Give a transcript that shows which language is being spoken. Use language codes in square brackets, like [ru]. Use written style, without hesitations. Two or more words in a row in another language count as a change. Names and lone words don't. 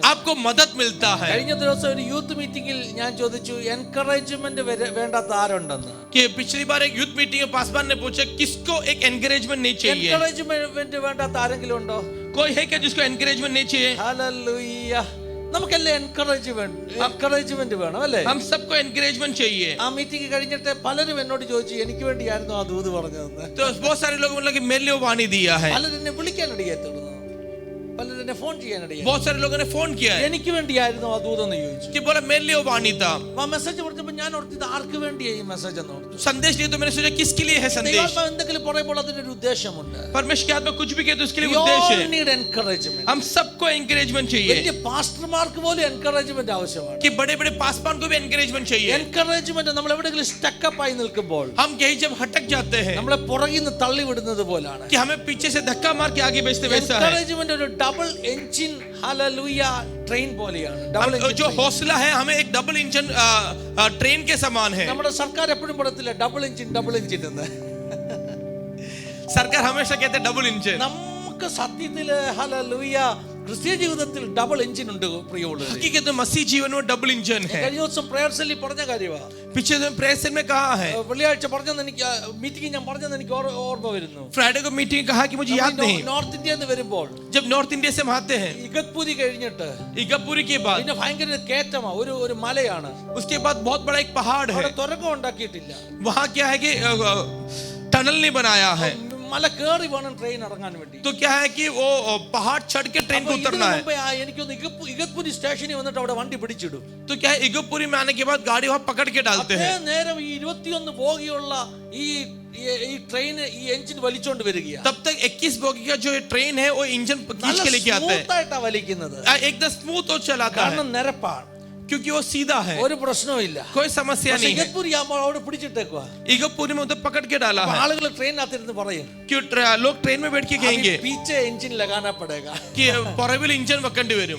[hi] आपको मदद मिलता है. [ml] കഴിഞ്ഞ ദിവസം ഒരു [en] youth meetingil [ml] ഞാൻ ചോദിച്ചു, എൻകറേജ്മെന്റ് വേണ്ടാത്ത ആരുണ്ടെന്ന്. [hi] कि पिछली बार एक [en] youth meeting [hi] में पासवान ने पूछा किसको एक एनकरेजमेंट नहीं चाहिए. [ml] എൻകറേജ്മെന്റ് വേണ്ടാത്ത ആരെങ്കിലും ഉണ്ടോ? [hi] कोई है क्या जिसको एनकरेजमेंट नहीं चाहिए? [ml] ഹല്ലേലൂയ. നമുക്കെല്ലാം എൻകറേജ്മെന്റ് വേണം അല്ലേ? [hi] हम सबको एनकरेजमेंट चाहिए. [ml] ആ മീറ്റിംഗ് കഴിഞ്ഞിട്ട് പലരും എന്നോട് ചോദിച്ചു, എനിക്ക് വേണ്ടിയായിരുന്നു ആ ദൂത് പറഞ്ഞതെന്ന്. [hi] तो बहुत सारे लोग मतलब कि मेरे लिए वो वाणी दिया है. [ml] പലരും എന്നെ വിളിക്കാൻ ഇടയായി തുടങ്ങുന്നു. പലരും എന്നെ ഫോൺ ചെയ്യാനിടയായി. [hi] बहुत सारे लोगों ने फोन किया है [ml] എനിക്ക് വേണ്ടിയായിരുന്നു ആ ദൂതെന്ന് ചോദിച്ചു. [hi] कि बोला मेरे लिए वो वाणी था. [ml] ആ മെസ്സേജ് പറഞ്ഞപ്പോൾ ഞാൻ ഓർത്തത് ആർക്ക് വേണ്ടിയാ ഈ മെസ്സേജ് എന്ന് ഓർത്തു. [hi] संदेश दिया तो मैंने सोचा किसके लिए है संदेश. [ml] ദൈവാത്മാവ് എന്തെങ്കിലും പറയുമ്പോൾ അതിനൊരു ഉദ്ദേശമുണ്ട്. [hi] परमेश्वर के आत्मा कुछ भी कहते उसके लिए [en] We [hi] उद्देश्य [en] all [hi] है. [en] need encouragement. [hi] हम सबको एनकरेजमेंट चाहिए [ml] വലിയ പാസ്റ്റർമാർക്ക് പോലും എൻകറേജ്മെന്റ് ആവശ്യമാണ്. [hi] कि बड़े बड़े पासवान को भी एनकरेजमेंट चाहिए. [ml] എൻകറേജ്മെന്റ് നമ്മൾ എവിടെയെങ്കിലും സ്റ്റക്കപ്പ് ആയി നിൽക്കുമ്പോൾ [hi] हम कहीं जब हटक जाते हैं [ml] നമ്മളെ പുറകിൽ നിന്ന് തള്ളി വിടുന്നത് പോലാണ്. [hi] कि हमें पीछे से धक्का मार के आगे भेजते वैसा है. [ml] എൻകറേജ്മെന്റ് ഒരു [en] double engine [ml] ഹല്ലേലൂയ ട്രെയിൻ പോലെയാണ്. ഡബിൾ [hi] जो हौसला है हमें एक [en] double engine train [hi] के समान है. [ml] നമ്മുടെ സർക്കാർ എപ്പോഴും പറയത്തില്ല [en] double engine [ml] എന്ന്. [hi] सरकार हमेशा कहते हैं [en] double engine. [ml] നമുക്ക് സത്യത്തിൽ ഹല്ലേലൂയ ക്രിസ്തീയ ജീവിതത്തിൽ [en] double engine [ml] ഉണ്ട് പ്രിയമുള്ളവരെ. [hi] हकीकत में मसीह जीवन में [en] double engine [hi] है. [ml] കഴിഞ്ഞ ദിവസം [en] prayer cellil [ml] പറഞ്ഞ കാര്യമാണ്. [hi] पीछे दिन [en] prayer cell [hi] में कहा है. [ml] വെള്ളിയാഴ്ച പറഞ്ഞത് എനിക്ക് മീറ്റിംഗ് ഞാൻ പറഞ്ഞത് എനിക്ക് ഓർമ്മ വരുന്നു. [hi] फ्राइडे को मीटिंग कहा कि मुझे याद नहीं. [ml] നോർത്ത് ഇന്ത്യയിൽ നിന്ന് വരുമ്പോൾ [hi] जब नॉर्थ इंडिया से हम आते हैं [ml] ഇഗത്പുരി കഴിഞ്ഞിട്ട് [hi] इगतपुरी के बाद [ml] പിന്നെ ഭയങ്കര കയറ്റമാ. ഒരു മലയാണ്. [hi] उसके बाद बहुत बड़ा एक पहाड़ है. [ml] അവിടെ തുരങ്കം ഉണ്ടാക്കിയിട്ടില്ല. [hi] वहाँ क्या है कि टनल नहीं बनाया है. [ml] മല കേറി വേണം ട്രെയിൻ ഇറങ്ങാൻ വേണ്ടി. [hi] तो क्या है कि वो पहाड़ चढ़ के ट्रेन को उतरना है. [ml] എനിക്കൊന്ന് ഇഗത്പുരി സ്റ്റേഷനിൽ വന്നിട്ട് അവിടെ വണ്ടി പിടിച്ചിടും. [hi] तो क्या है इगतपुरी में आने के बाद गाड़ी वहाँ पकड़ के डालते हैं. [ml] നേരം ഈ 21 ബോഗിയുള്ള ഈ ട്രെയിൻ ഈ എഞ്ചിൻ വലിച്ചോണ്ട് വരികയാണ്. [hi] तब तक 21 बोगी का जो ट्रेन है वो इंजन खींच के लेके आता है. [ml] സ്മൂത്തായിട്ടാ വലിക്കുന്നത്. [hi] एकदम स्मूथ हो चलाता है [ml] കാരണം നിരപ്പാണ്. [hi] क्योंकि वो सीधा है. [ml] ഒരു പ്രശ്നവും ഇല്ല. [hi] कोई समस्या नहीं है. [ml] ഇഗത്പുരി ആകുമ്പോൾ അവിടെ പിടിച്ചിട്ടേക്കുവാ. [hi] इगतपुरी में उधर पकड़ के डाला है. [ml] ആളുകൾ ട്രെയിനകത്തിരുന്ന് പറയും [hi] क्यों लोग ट्रेन में बैठ के कहेंगे पीछे इंजन लगाना पड़ेगा. [ml] कि പുറകിൽ इंजन വെക്കേണ്ടി വരും.